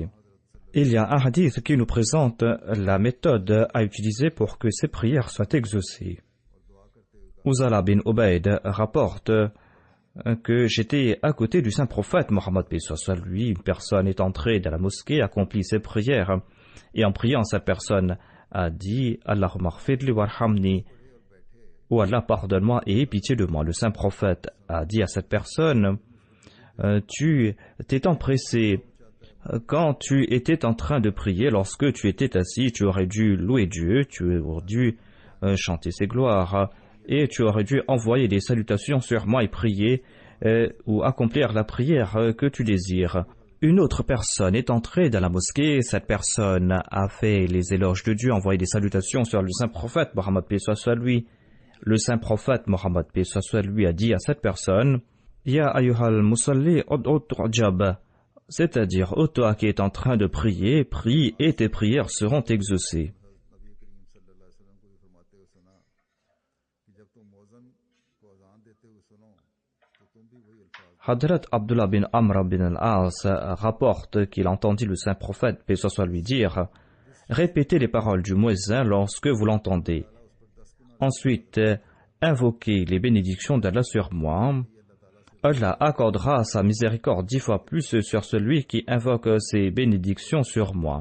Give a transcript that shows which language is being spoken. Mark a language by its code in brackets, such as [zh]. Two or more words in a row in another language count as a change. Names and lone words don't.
[fr] Il y a un hadith qui nous présente la méthode à utiliser pour que ces prières soient exaucées. Uzala bin Ubayd rapporte que j'étais à côté du saint prophète Mohammed paix soit sur lui. Une personne est entrée dans la mosquée, accomplit ses prières, et en priant, cette personne a dit [ar] اللهم اغفر لي وارحمني, [fr] ou Allah pardonne-moi et aie pitié de moi. Le saint prophète a dit à cette personne: tu t'es empressé. Quand tu étais en train de prier, lorsque tu étais assis, tu aurais dû louer Dieu, tu aurais dû chanter ses gloires, et tu aurais dû envoyer des salutations sur moi et prier ou accomplir la prière que tu désires. Une autre personne est entrée dans la mosquée, cette personne a fait les éloges de Dieu, envoyé des salutations sur le saint prophète Mohammed paix soit sur lui. Le saint prophète Mohammed paix soit sur lui a dit à cette personne: [ar] يا أيها المصلي ادع تجب, [fr] c'est-à-dire, ô toi qui es en train de prier, prie et tes prières seront exaucées. Hadrat Abdullah bin Amr bin al-As rapporte qu'il entendit le saint prophète, paix soit sur lui, dire: répétez les paroles du muezzin lorsque vous l'entendez. Ensuite, invoquez les bénédictions d'Allah sur moi. Allah accordera sa miséricorde 10 fois plus sur celui qui invoque ses bénédictions sur moi.